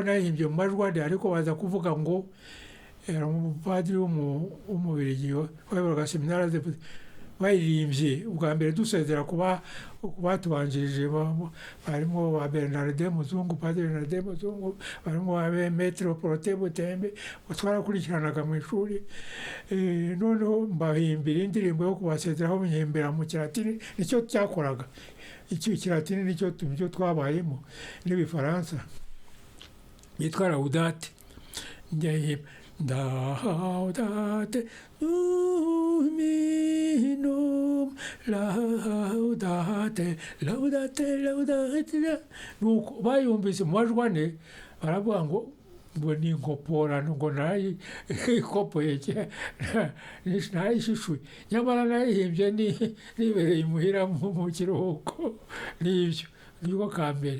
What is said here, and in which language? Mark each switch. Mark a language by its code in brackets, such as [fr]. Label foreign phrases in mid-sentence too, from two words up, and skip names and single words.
[rw] nahimbye mu majwi andi, ariko baza kuvuga ngo umupadiri w'umubirigi wayoboraga seminari bayiririmbye ubwa mbere dusezera ku batubanjirije, barimo ba Bernardin Muzungu, Padiri Bernardin Muzungu, barimo ba Maître Protais Butembe, twarakurikiranaga mu ishuri. Noneho mbahimbira indirimbo yo kubasezeraho, myihimbira mu Kilatini, nicyo cyakoraga. Ikilatini nicyo twabayemo, n'ibifaransa yitwa Laudate. [la] Laudate Dominum, laudate, laudate, laudate. [rw] Nuko bayumvise mu majwi ane, baravuga ngo ni inkoporano, ngo nayikopoye nayishishuye, nyamara nayihimbye nibereye imuhira mu kiruhuko. Nibwo ka mbere.